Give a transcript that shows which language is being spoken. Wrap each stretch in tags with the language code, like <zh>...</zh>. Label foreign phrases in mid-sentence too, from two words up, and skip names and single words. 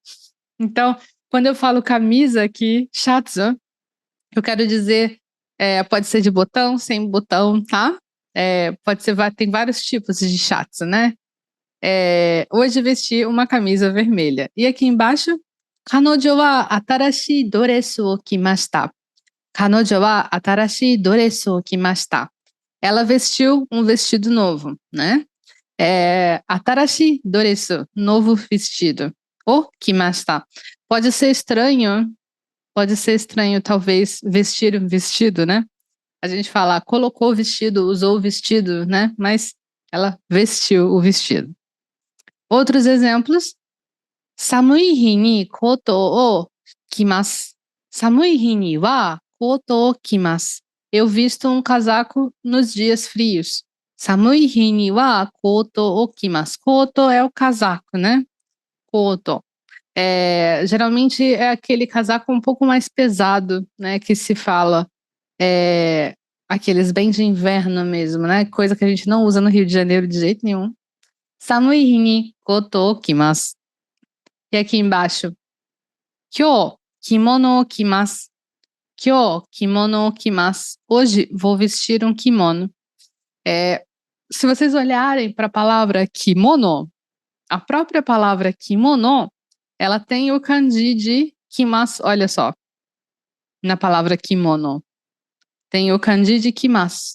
<pt>Então, quando eu falo camisa aqui, shatsu, eu quero dizer, pode ser de botão, sem botão, tá? Pode ser, tem vários tipos de shatsu, né? Hoje vesti uma camisa vermelha. E aqui embaixo,</pt> <ja>彼女は新しいドレスを着ました. 彼女は新しいドレスを着ました.</ja> <pt>Ela vestiu um vestido novo, né?</pt> <ja>新しいドレス,</ja> <pt>novo vestido.</pt> <ja>を着ました.</ja> <pt>Pode ser estranho talvez vestir um vestido, né? A gente fala, colocou o vestido, usou o vestido, né? Mas ela vestiu o vestido. Outros exemplos.</pt> <ja>寒い日にコートを着ます. 寒い日にはコートを着ます.</ja> <pt>Eu visto um casaco nos dias frios.</pt> <ja>寒い日にはコートを着ます.</ja> <pt>Koto é o casaco, né? Koto. Geralmente é aquele casaco um pouco mais pesado, né? Que se fala. Aqueles bem de inverno mesmo, né? Coisa que a gente não usa no Rio de Janeiro de jeito nenhum.</pt> <ja>寒い日にコートを着ます.</ja> <pt>E aqui embaixo.</pt> <ja>今日着物を着ます. 今日着物を着ます.</ja> <pt>Hoje vou vestir um kimono. Se vocês olharem para a palavra kimono, a própria palavra kimono, ela tem o kanji de kimasu. Olha só. Na palavra kimono. Tem o kanji de kimasu.</pt>